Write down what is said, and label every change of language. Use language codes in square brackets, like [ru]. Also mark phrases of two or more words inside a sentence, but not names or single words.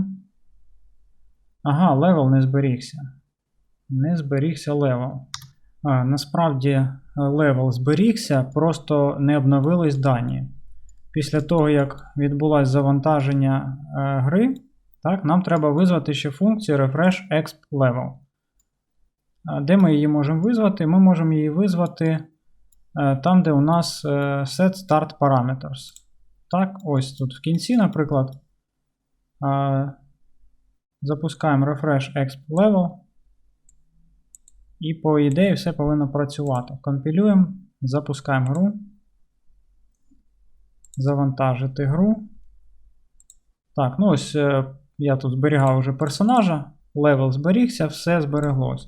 [uk] Ага, левел не зберігся. Не зберігся левел. Насправді левел зберігся, просто не обновились дані. Після того, як відбулось завантаження гри, так, нам треба визвати ще функцію [en] refresh exp level. [uk] Де ми її можемо визвати? Ми можемо її визвати там, де у нас [en] set start parameters. [uk] Так, ось тут в кінці, наприклад, запускаємо [en] refresh exp level. [uk] І по ідеї все повинно працювати. Компілюємо, запускаємо гру. Завантажити гру. Так, ну ось я тут зберігав вже персонажа. Левел зберігся, все збереглось.